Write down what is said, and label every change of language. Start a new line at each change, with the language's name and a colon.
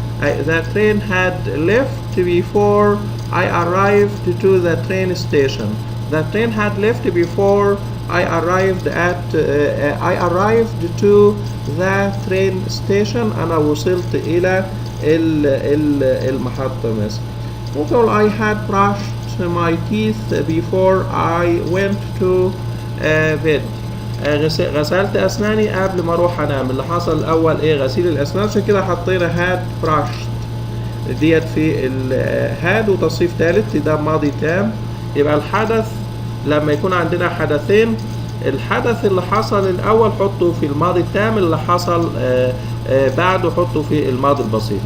English: the train had left before I arrived to the train station. the train had left before I arrived to the train station.
Arabic: أنا وصلت إلى المحطة مثلا. ممكن أقول
English: I had brushed my teeth before I went to bed.
Arabic: غسلت أسناني قبل ما أروح أنام. اللي حصل الأول إيه؟ غسيل الأسنان، عشان كده حطينا
English: had brushed
Arabic: ديت في had وتصريف ثالث ده ماضي تام. يبقى الحدث لما يكون عندنا حدثين، الحدث اللي حصل الأول حطه في الماضي التام، اللي حصل بعده حطه في الماضي البسيط.